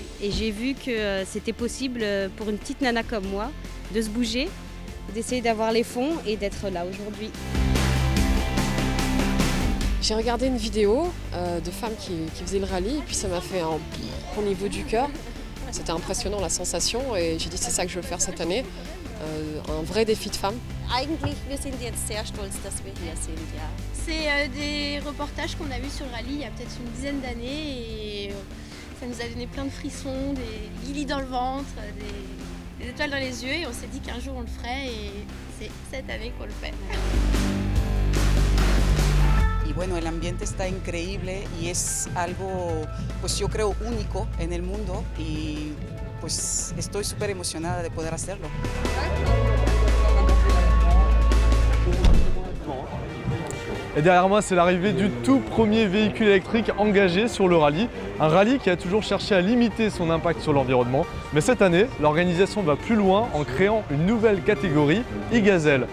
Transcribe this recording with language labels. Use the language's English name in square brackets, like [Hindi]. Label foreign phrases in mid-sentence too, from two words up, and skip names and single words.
[French] Et j'ai vu que c'était possible pour une petite nana comme moi de se bouger, d'essayer d'avoir les fonds et d'être là aujourd'hui. J'ai regardé une vidéo de femmes qui faisaient le rallye et puis ça m'a fait un au niveau du cœur. C'était impressionnant la sensation et j'ai dit c'est ça que je veux faire cette année. Un vrai défi de femme. [German] Eigentlich, wir sind jetzt sehr stolz, dass wir hier sind, ja. [French] C'est des reportages qu'on a vus sur le rallye il y a peut-être une dizaine d'années et ça nous a donné plein de frissons, des guilis dans le ventre, des étoiles dans les yeux et on s'est dit qu'un jour on le ferait et c'est cette année qu'on le fait. [Spanish] Y bueno, el ambiente está increíble y es algo, pues yo creo, único en el mundo y pues estoy súper emocionada de poder hacerlo. [French] Et derrière moi, c'est l'arrivée du tout premier véhicule électrique engagé sur le rallye. Un rallye qui a toujours cherché à limiter son impact sur l'environnement. Mais cette année, l'organisation va plus loin en créant une nouvelle catégorie, e-Gazelle.